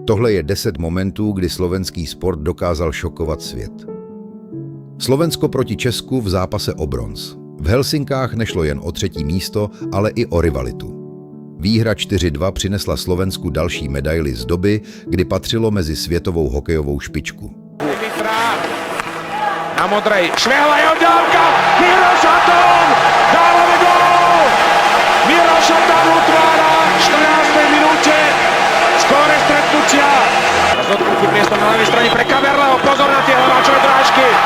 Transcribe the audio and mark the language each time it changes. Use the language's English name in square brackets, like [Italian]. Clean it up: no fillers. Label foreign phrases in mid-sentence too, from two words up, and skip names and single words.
[Czech] Tohle je 10 momentů, kdy slovenský sport dokázal šokovat svět. Slovensko proti Česku v zápase o bronz. V Helsinkách nešlo jen o 3. místo, ale i o rivalitu. Výhra 4-2 přinesla Slovensku další medaily z doby, kdy patřilo mezi světovou hokejovou špičku. [Slovak] Na modrej, švihla je odďalka, Miro Šatón, dávame gól! Miro Šatón utvára v 14. minúte skóre stretnutia. Rozhodnutý priestor na ľavej strane pre Kaverleho, pozor na tie leváčové drážky.